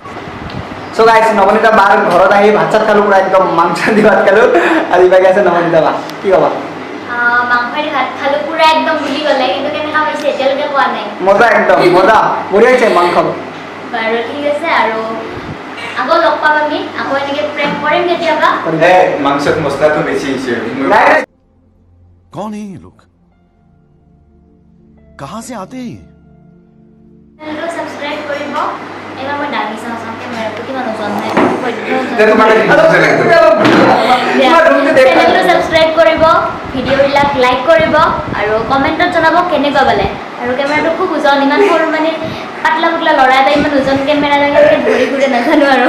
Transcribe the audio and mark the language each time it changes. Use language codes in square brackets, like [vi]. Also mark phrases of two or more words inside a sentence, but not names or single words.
[as] চ' গাইজ নৱনীতা বাৰ ঘৰত আহি ভাত চাত খালোঁ পূৰা একদম মাংস দি ভাত খালোঁ আজি বাকী আছে নৱনীতা বা কি ক'বা মাংসৰি ভাত খালোঁ পুৰা একদম বুলি গ'লে কিন্তু কেনেকুৱা পাইছে এতিয়ালৈকে কোৱা নাই মজা একদম মজা বঢ়িয়া হৈছে মাংস বাৰু ঠিক আছে আৰু আকৌ লগ পাম আমি আকৌ এনেকৈ প্ৰেম কৰিম কেতিয়াবা মাংসত মছলাটো বেছি হৈছে নাই নাই [hi] कौन है ये लोग कहां से आते हैं [as] চেনেলটো ছাবস্ক্ৰাইব কৰিব এবাৰ মই দাঙি চাওঁ কেমেৰাটো কিমান ওজন নাই চেনেলটো ছাবস্ক্ৰাইব কৰিব ভিডিঅ'বিলাক লাইক কৰিব আৰু কমেণ্টত জনাব কেনেকুৱা পালে আৰু কেমেৰাটো খুব ওজন ইমান সৰু মানে পাতলা পুতলা ল'ৰা এটা ইমান ওজন কেমেৰা লাগে ধৰি ঘূৰে নাজানো আৰু